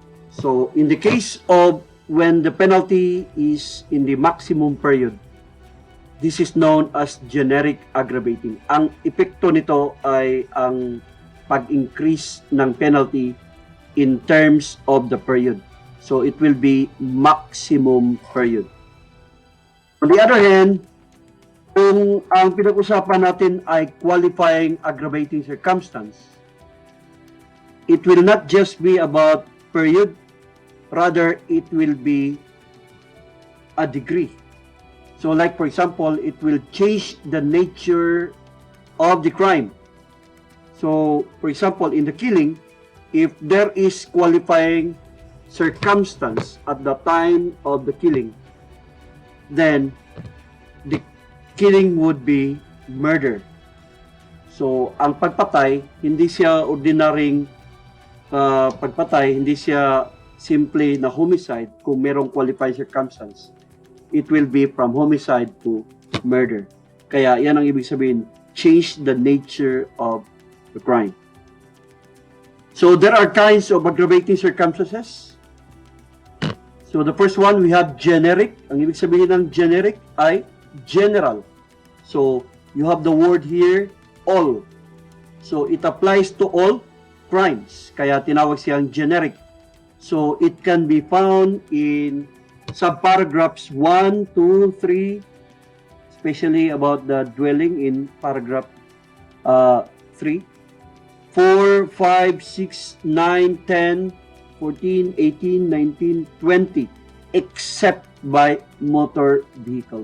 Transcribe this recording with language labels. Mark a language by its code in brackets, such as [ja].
[en] So, in the case of when the penalty is in the maximum period, this is known as generic aggravating. [tl] Ang epekto nito ay ang pag-increase ng penalty [en] in terms of the period. So it will be maximum period. On the other hand, [tl] kung ang pinag-usapan natin ay [en] qualifying aggravating circumstance, it will not just be about period, rather it will be a degree. So like for example, it will change the nature of the crime. So for example, in the killing, if there is qualifying circumstance at the time of the killing, then the killing would be murder. [tl] So ang pagpatay, hindi siya ordinaryong pagpatay, hindi siya simply na homicide kung merong qualifying circumstance. [en] It will be from homicide to murder. [tl] Kaya yan ang ibig sabihin, [en] change the nature of the crime. So there are kinds of aggravating circumstances. So the first one, we have generic. [tl] Ang ibig sabihin ng generic ay general. [en] So you have the word here, all. So it applies to all crimes. [tl] Kaya tinawag siyang generic. [en] So it can be found in subparagraphs 1, 2, 3, especially about the dwelling in paragraph 3, 4, 5, 6, 9, 10, 14, 18, 19, 20, except by motor vehicle.